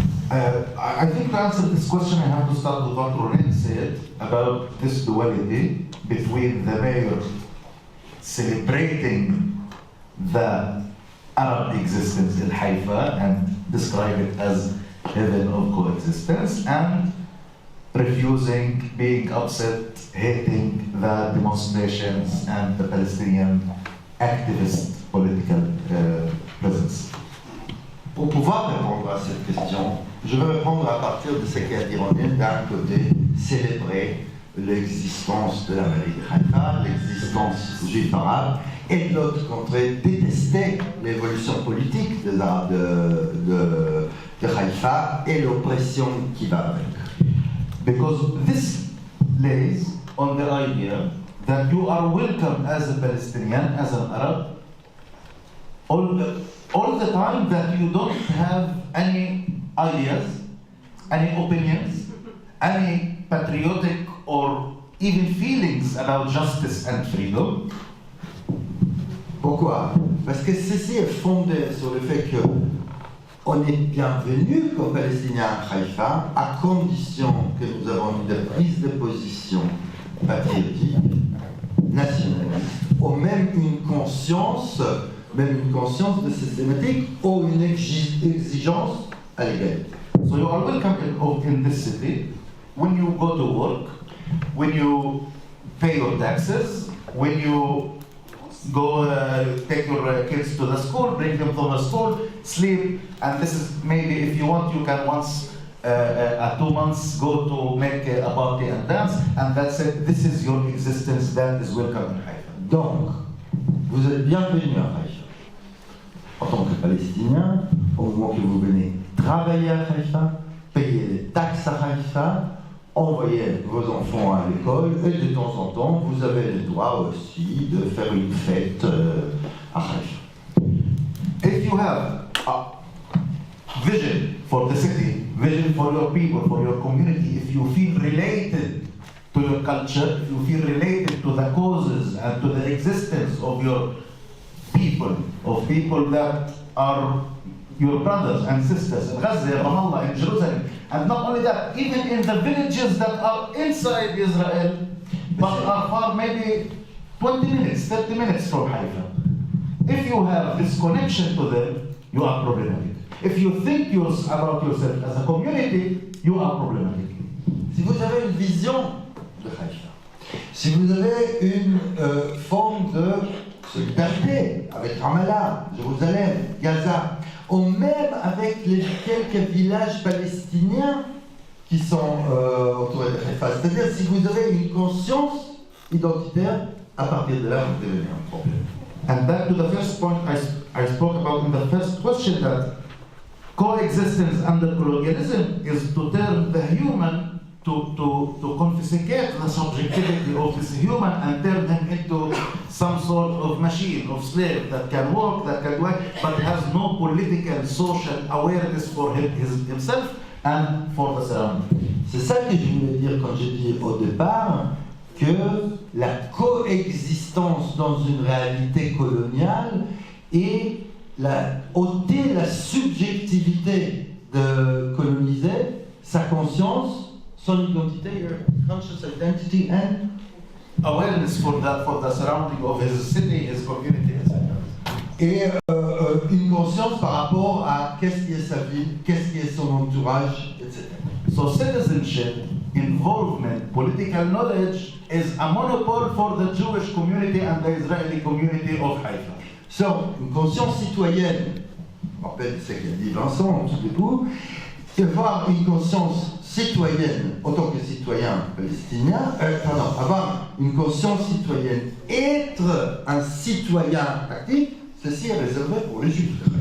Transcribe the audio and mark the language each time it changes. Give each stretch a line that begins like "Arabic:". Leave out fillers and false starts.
English: I think to answer this question, I have to start with what Ronen said about this duality between the mayor celebrating the Arab existence in Haifa and describe it as heaven of coexistence, and refusing, being upset, hating the demonstrations and the Palestinian activist political presence.
French: Pour pouvoir répondre à cette question, je vais répondre à partir de ce qu'a dit Ronen. D'un côté, célébrer l'existence de la mairie de Haïfa, l'existence juive arabe, et de l'autre côté, détester l'évolution politique des Arabes de Haïfa et l'oppression qui va avec.
English: Because this lays on the idea that you are welcome as a Palestinian, as an Arab, all the time, that you don't have any ideas, any opinions, any patriotic or even feelings about justice and freedom.
French: Pourquoi? Parce que ceci est fondé sur le fait que on est bienvenu comme Palestiniens à Haïfa, à condition que nous avons une prise de position patriotique, nationaliste, ou même une conscience de systématique ou une exigence à l'égalité.
English: So you are welcome in this city when you go to work, when you pay your taxes, when you go take your kids to the school, bring them from the school, sleep, and this is maybe if you want you can once at 2 months go to make a party and dance, and that's it. This is your existence that is welcome in Haïfa.
French: Donc, vous êtes bienvenus à Haïfa en tant que Palestiniens, au moment que vous venez travailler à Haïfa, payer les taxes à Haïfa, envoyer vos enfants à l'école, et de temps en temps, vous avez le droit aussi de faire une fête à Haïfa.
English: If you have a vision for the city, vision for your people, for your community, if you feel related to your culture, if you feel related to the causes and to the existence of your people that are your brothers and sisters in Gaza, in Ramallah, in Jerusalem, and not only that, even in the villages that are inside Israel, but are far maybe 20 minutes, 30 minutes from Haifa. If you have this connection to them, you are problematic. If you think about yourself as a community, you are problematic.
French: Si vous avez une vision de Haïfa, si vous avez une forme de solidarité avec Ramallah, Jérusalem, Gaza, ou même avec les quelques villages palestiniens qui sont autour de Haïfa, c'est-à-dire si vous avez une conscience identitaire, à partir de là, vous devenez un problème.
English: And back to the first point I spoke about in the first question, that coexistence under colonialism is to turn the human, to confiscate the subjectivity of this human and turn him into some sort of machine, of slave that can work, that can work, but has no political, social awareness for himself and for the surrounding.
French: C'est ça que je voulais dire quand j'ai dit au départ que la coexistence dans une réalité coloniale et ôter la subjectivité de coloniser, sa conscience, son identité,
English: conscious identity and awareness for the surrounding of his city, his community, etc.
French: Et une conscience par rapport à qu'est-ce qui est sa vie, qu'est-ce qui est son entourage, etc.
English: So citizenship, involvement, political knowledge is a monopoly for the Jewish community and the Israeli community of Haifa.
French: So, une conscience citoyenne, je me rappelle ce qu'a dit Vincent en tout début, avoir une conscience citoyenne en tant que citoyen palestinien, avoir une conscience citoyenne, être un citoyen actif, ceci est réservé pour les Juifs.